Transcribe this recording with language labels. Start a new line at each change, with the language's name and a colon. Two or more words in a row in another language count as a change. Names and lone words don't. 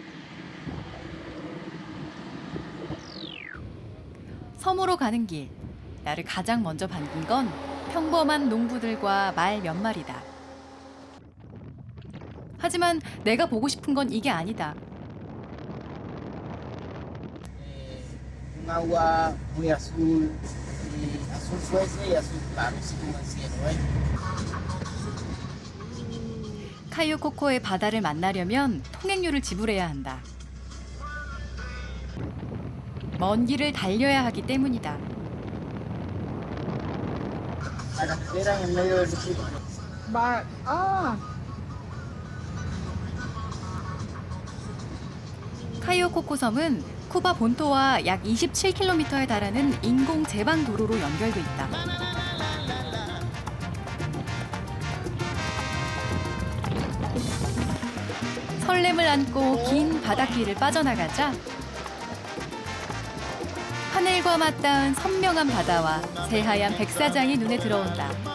Korean: 섬으로 가는 길, 나를 가장 먼저 반긴 건 평범한 농부들과 말 몇 마리다. 하지만 내가 보고 싶은 건 이게 아니다.
Spanish: Un agua muy azul, y azul fuerte y azul claro, así como el cielo, ¿eh?
Korean: 카요코코의 바다를 만나려면 통행료를 지불해야 한다. 먼 길을 달려야 하기 때문이다.
Spanish: La carretera en el medio del desierto.
Korean: 카요코코 섬은 쿠바 본토와 약 27km에 달하는 인공 제방 도로로 연결돼 있다. 설렘을 안고 긴 바닷길을 빠져나가자 하늘과 맞닿은 선명한 바다와 새하얀 백사장이 눈에 들어온다.